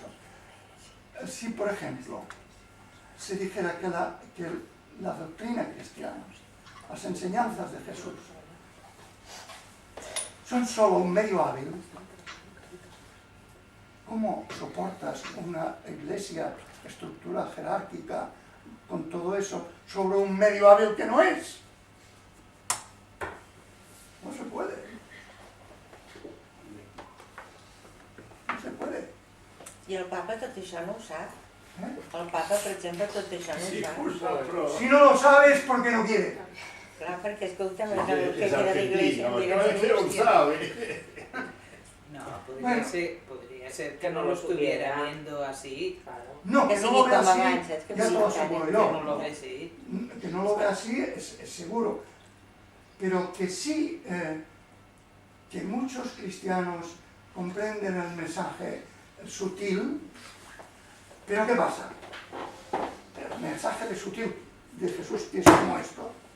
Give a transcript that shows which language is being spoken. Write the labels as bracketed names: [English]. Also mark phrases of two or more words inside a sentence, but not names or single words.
[Spanish] Si, por ejemplo, se dijera que la doctrina cristiana, las enseñanzas de Jesús, son solo un medio hábil, ¿cómo soportas una iglesia, estructura jerárquica, con todo eso, sobre un medio hábil que no es? No se puede. [Catalan] I el papa tot això no ho sap. ¿Eh? El papa, per exemple, tot això no ho [Spanish] Sí, [Catalan] sap. però... [Spanish] Si no lo sabe es porque no quiere. [Catalan] Clar, perquè escolta'm, Es el que es queda d'Iglesia, [Spanish] argentino, mira, no lo sabe. No, Bueno. podría ser que no lo estuviera viendo así. Claro. No, [Catalan] Que [Spanish] que no [Catalan] sigui [Spanish] lo vea [Catalan] com [Spanish] así, [Catalan] abans, saps? Que [Spanish] ya te [Catalan] sigui [Spanish] lo [Catalan] tan [Spanish] aseguro [Catalan] Que [Spanish] yo. no lo ve así. Que no lo vea así es seguro. Pero que sí, que muchos cristianos comprenden el mensaje sutil. Pero ¿qué pasa? El mensaje de sutil de Jesús que es como esto.